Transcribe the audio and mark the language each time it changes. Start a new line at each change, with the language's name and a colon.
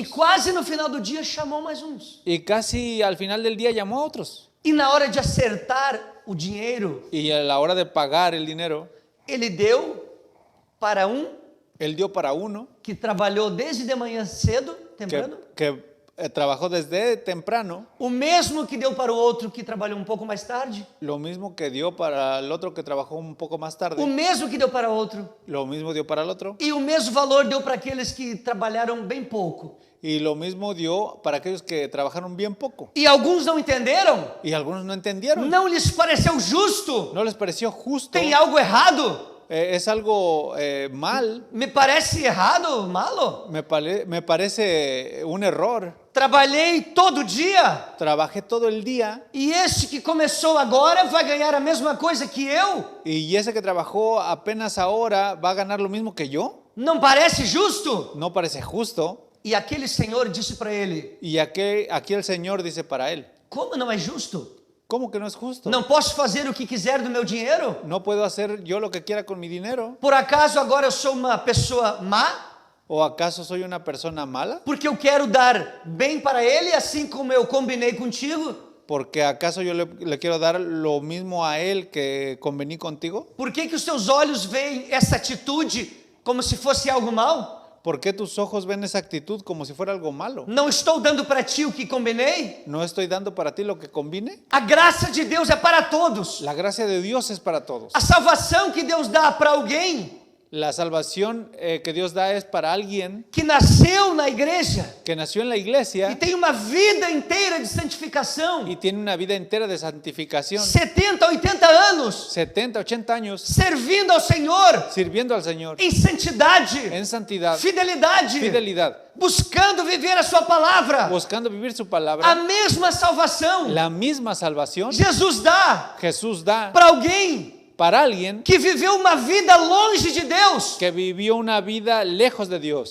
Portuguese: E quase no final do dia, chamou mais uns.
Spanish: Y casi al final del día llamó a otros.
Portuguese: E na hora de acertar o dinheiro,
Spanish: Y a la hora de pagar el dinero,
Portuguese: ele deu para um
Spanish: él dio para uno
Portuguese: que trabalhou desde de manhã cedo,
Spanish: temprano, que trabajó desde temprano,
Portuguese: o mesmo que deu para o outro que trabalhou um pouco mais tarde,
Spanish: lo mismo que dio para el otro que trabajó un poco más
Portuguese: o
Spanish: tarde,
Portuguese: mesmo que deu para outro,
Spanish: lo mismo dio para el otro,
Portuguese: e o mesmo valor deu para aqueles que trabalharam bem pouco.
Spanish: y lo mismo dio para aquellos que trabajaron bien poco.
Portuguese: E alguns não entenderam,
Spanish: Y algunos no entendieron,
Portuguese: não lhes pareceu justo,
Spanish: no les pareció justo,
Portuguese: tem algo errado,
Spanish: es algo mal,
Portuguese: me parece errado,
Spanish: malo. me parece un error.
Portuguese: Trabalhei todo dia
Spanish: Trabajé todo el día
Portuguese: e este que começou agora vai ganhar a mesma coisa que eu?
Spanish: y ese que trabajó apenas ahora va a ganar lo mismo que yo.
Portuguese: Não parece justo?
Spanish: No parece justo.
Portuguese: E aquele senhor disse para ele:
Spanish: Y aquí el Señor dice para él,
Portuguese: como não é justo?
Spanish: ¿cómo que no es justo?
Portuguese: Não posso fazer o que quiser do meu dinheiro?
Spanish: ¿No puedo hacer yo lo que quiera con mi dinero?
Portuguese: Por acaso agora eu sou uma pessoa má?
Spanish: ¿O acaso soy una persona mala?
Portuguese: Porque eu quero dar bem para ele, assim como eu combinei contigo?
Spanish: ¿Porque acaso yo le quiero dar lo mismo a él que convení contigo?
Portuguese: Por que os teus olhos veem essa atitude como se fosse algo mal?
Spanish: ¿Por qué tus ojos ven esa actitud como si fuera algo malo?
Portuguese: Não estou dando para ti o que combinei?
Spanish: ¿No estoy dando para ti lo que convine?
Portuguese: A graça de Deus é para todos.
Spanish: La gracia de Dios es para todos.
Portuguese: A salvação que Deus dá para alguém
Spanish: La salvación que Dios da es para alguien
Portuguese: que nasceu na igreja
Spanish: que nació en la
Portuguese: e
Spanish: iglesia
Portuguese: tem uma vida inteira de santificação,
Spanish: y tiene una vida entera de santificación,
Portuguese: 70, 80 anos,
Spanish: 70, 80 años
Portuguese: servindo ao Senhor
Spanish: sirviendo al Señor
Portuguese: em santidade,
Spanish: en santidad,
Portuguese: fidelidade,
Spanish: fidelidad,
Portuguese: buscando viver a sua palavra,
Spanish: buscando vivir su
Portuguese: a
Spanish: palabra.
Portuguese: mesma salvação
Spanish: La misma salvación
Portuguese: Jesus dá
Spanish: Jesús da
Portuguese: para alguém
Spanish: para alguien
Portuguese: que viveu uma vida longe de Deus,
Spanish: que vivió una vida lejos de Dios,